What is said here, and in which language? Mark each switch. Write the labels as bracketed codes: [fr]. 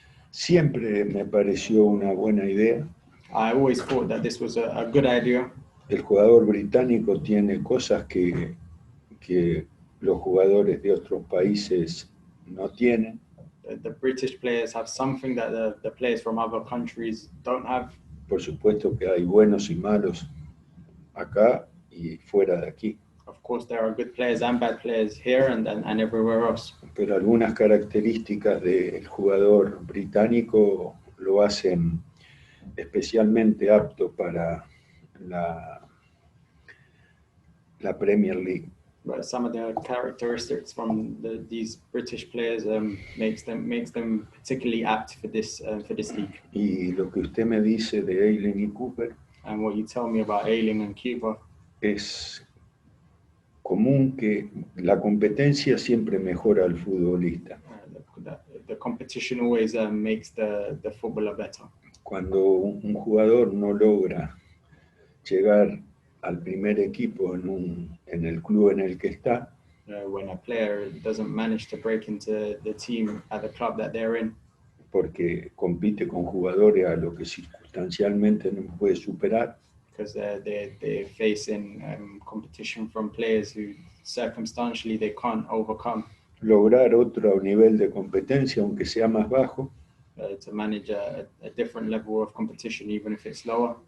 [es] Siempre me pareció una buena idea. [en] I always thought that this was a good idea. [es] El jugador británico tiene cosas que los jugadores de otros países no tienen. [en] The British players have something that the players from other countries don't have. [es] Por supuesto que hay buenos y malos acá y fuera de aquí. [en] Of course, there are good players and bad players here and everywhere else. [es] Pero algunas características del jugador británico lo hacen especialmente apto para la Premier League. [en] But some of the characteristics from these British players makes them particularly apt for this league. [es] Y lo que usted me dice de Hayling y Cooper [en] And what you tell me about Hayling and Cooper [es] es común que la competencia siempre mejora al futbolista. [en] The competition always makes the footballer better. [es] Cuando un jugador no logra llegar al primer equipo en el club en el que está, [en] When a player doesn't manage to break into the team at the club that they're in, [es] porque compite con jugadores a los que circunstancialmente no puede superar, [en] because they're facing competition from players who circumstantially they can't overcome. [es] lograr otro nivel de competencia, aunque sea más bajo, [en] To manage a different level of competition, even if it's lower,